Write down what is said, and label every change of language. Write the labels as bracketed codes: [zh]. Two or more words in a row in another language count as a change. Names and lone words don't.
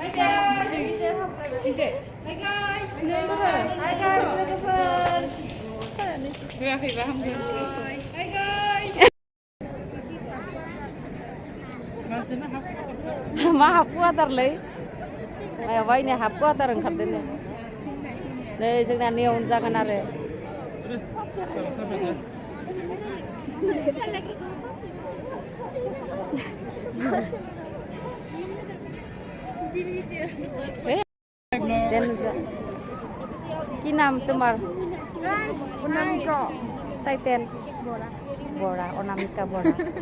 [brx] होआखैबा हामगोन मा हाबखु आदारलै मायावबा इनो हाबखु आदार ओंखारदों नै जोंना नेवन जागोन आरो [bn] কি নাম তোমার অনামিকা টাইটেল বড়া অনামিকা বড়া